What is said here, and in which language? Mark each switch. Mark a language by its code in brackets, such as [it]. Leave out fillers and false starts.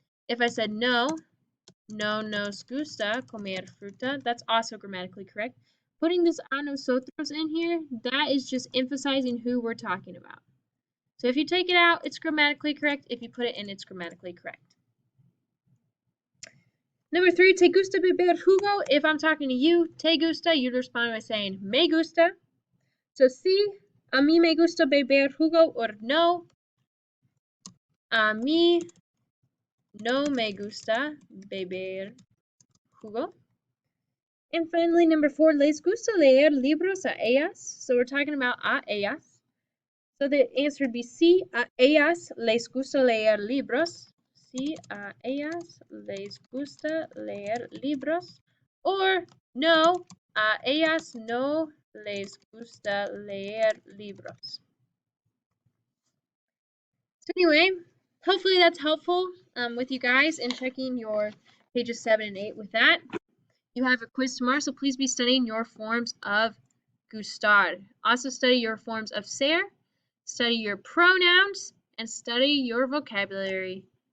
[en] If I said [es] no nos gusta comer fruta, [en] that's also grammatically correct. Putting this [es] a nosotros [en] in here, that is just emphasizing who we're talking about. So if you take it out, it's grammatically correct. If you put it in, it's grammatically correct. Number 3, [es] te gusta beber jugo? [en] If I'm talking to you, te gusta, you'd respond by saying me gusta. [es] So sí, a mí me gusta beber jugo, or no, a mí no me gusta beber jugo. [en] And finally, number 4, [es] les gusta leer libros a ellas? [en] So we're talking about a ellas. So the answer would be [es] sí, a ellas les gusta leer libros. Sí, a ellas les gusta leer libros. Or no, a ellas no les gusta leer libros. [en] So anyway, hopefully that's helpful with you guys in checking your pages 7 and 8 with that. You have a quiz tomorrow, so please be studying your forms of gustar. Also study your forms of ser, study your pronouns, and study your vocabulary.